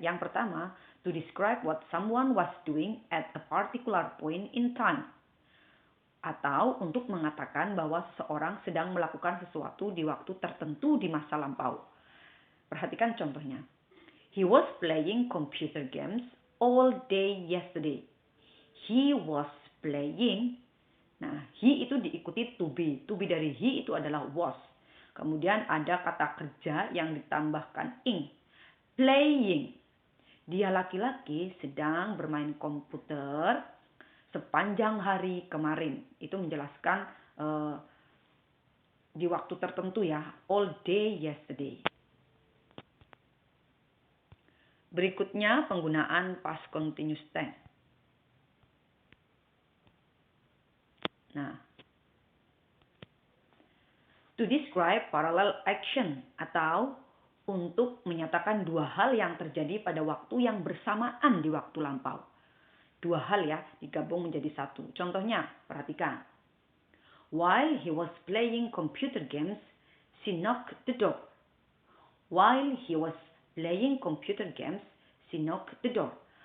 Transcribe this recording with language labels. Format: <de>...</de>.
<id>Yang pertama,</id> <en>to describe what someone was doing at a particular point in time.</en> <id>Atau untuk mengatakan bahwa seseorang sedang melakukan sesuatu di waktu tertentu di masa lampau. Perhatikan contohnya.</id> <en>He was playing computer games all day yesterday. He was playing. Nah, he</en> <id>itu diikuti</id> <en>to be.</en> <id>To be dari he itu adalah was. Kemudian ada kata kerja yang ditambahkan ing. Playing. Dia laki-laki sedang bermain komputer sepanjang hari kemarin. Itu menjelaskan di waktu tertentu ya.</id> <en>All day yesterday.</en> <id>Berikutnya penggunaan past continuous tense. Nah,</id> <en>to describe parallel action</en> <id>atau untuk menyatakan dua hal yang terjadi pada waktu yang bersamaan di waktu lampau. Dua hal ya digabung menjadi satu. Contohnya, perhatikan.</id> <en>While he was playing computer games, she knocked the door. While he was playing computer games, she knocked the door.</en>